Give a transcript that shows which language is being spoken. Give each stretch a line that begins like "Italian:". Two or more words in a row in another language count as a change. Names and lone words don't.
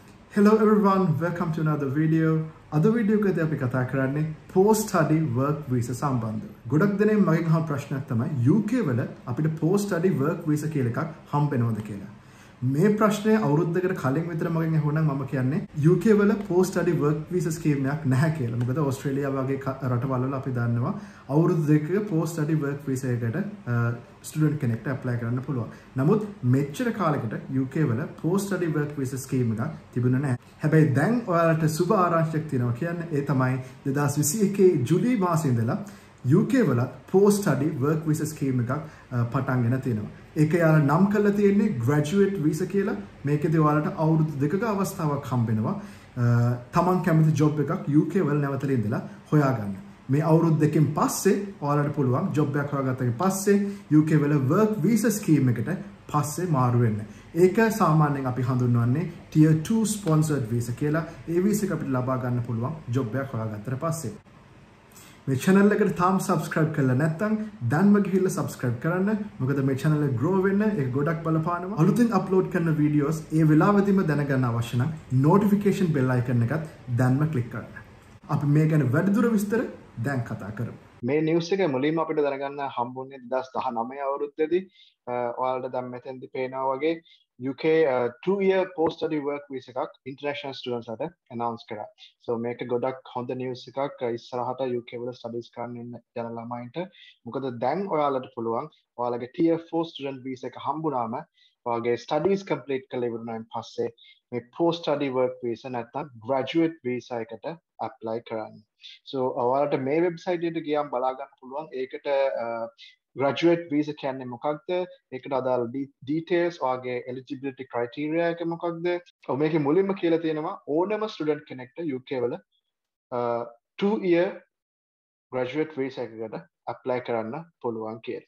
English: Hello everyone, welcome to another video.
Sinhala: අද වීඩියෝ එකදී අපි කතා කරන්නේ
English: post study work visa
Sinhala: සම්බන්ධව. ගොඩක් දෙනෙක් මගෙන් අහන ප්‍රශ්නයක් තමයි UK වල අපිට
English: post study work visa
Sinhala: කියලා එකක් හම්බෙනවද කියලා. මේ ප්‍රශ්නේ අවුරුද්දකට කලින් විතර මගෙන් ඇහුණා නම් මම කියන්නේ UK වල
English: post study work visa scheme
Sinhala: එකක් නැහැ කියලා. මොකද ඕස්ට්‍රේලියාව වගේ රටවල් වල අපි දන්නවා අවුරුදු දෙකක
English: post study work visa
Sinhala: එකට ස්ටුඩන්ට් කෙනෙක්ට ඇප්ලයි කරන්න පුළුවන්. නමුත් මෙච්චර කාලයකට UK වල
English: post study work visa scheme
Sinhala: එකක් තිබුණේ නැහැ. හැබැයි දැන් ඔයාලට සුබ ආරංචියක් තියෙනවා කියන්නේ ඒ තමයි 2021 ජුලි මාසයේ ඉඳලා UK වල
English: post study work visa scheme
Sinhala: එකක් පටන් ගෙන තියෙනවා. ඒක යාලා නම් කරලා තියෙන්නේ
English: graduate visa
Sinhala: කියලා. මේකේදී ඔයාලට අවුරුදු දෙකක අවස්ථාවක් හම්බෙනවා. තමන් කැමති job එකක් UK වල නැවතලා ඉඳලා හොයාගන්න. මේ අවුරුදු දෙකකින් පස්සේ ඔයාලට පුළුවන් job එකක් හොයාගත්තට පස්සේ UK වල
English: work visa scheme
Sinhala: එකට පස්සේ මාරු වෙන්න. ඒක සාමාන්‍යයෙන් අපි හඳුන්වන්නේ
English: tier 2 sponsored visa
Sinhala: කියලා. ඒ visa එක අපිට ලබා ගන්න පුළුවන් job එකක් හොයාගත්තට පස්සේ. මේ channel එකට තාම subscribe කරලා නැත්නම් දැන්ම ගිහිල්ලා subscribe කරන්න. මොකද මේ channel එක grow වෙන්න ඒක ගොඩක් බලපානවා. අලුතින් upload කරන videos ඒ වෙලාවෙදිම දැනගන්න අවශ්‍ය නම්
English: notification bell icon
Sinhala: එකත් දැන්ම click කරන්න. අපි මේ ගැන වැඩිදුර විස්තර දැන් කතා කරමු. මේ නිවුස් එක මුලින්ම අපිට දැනගන්න හම්බුනේ 2019 අවුරුද්දේදී ඔයාලට දැන් මෙතෙන්දි පේනවා වගේ
English: UK 2-year post study work visa
Sinhala: එකක්
English: international students
Sinhala: අට announce කරා. So මේක ගොඩක් හොඳ නිවුස් එකක් ඉස්සරහට UK වල studies කරන්න ඉන්න යන ළමයින්ට. මොකද දැන් ඔයාලට පුළුවන් ඔයාලගේ
English: tier 4 student visa
Sinhala: එක හම්බුනාම ඔයාගේ studies complete කරලා ඉවරනායින් පස්සේ මේ
English: post study work visa
Sinhala: නැත්නම්
English: graduate visa
Sinhala: එකට apply කරන්න. So ඔයාලට මේ වෙබ්සයිට් එකට ගියාම බලා ගන්න පුළුවන් ඒකට
English: graduate visa
Sinhala: කියන්නේ මොකක්ද? ඒකට අදාළ details ඔයාගේ
English: eligibility criteria
Sinhala: එක මොකක්ද? ඔව් මේකේ මුලින්ම කියලා තියෙනවා ඕනම student කෙනෙක්ට UK වල
English: 2-year graduate visa
Sinhala: එකකට apply කරන්න පුළුවන් කියලා.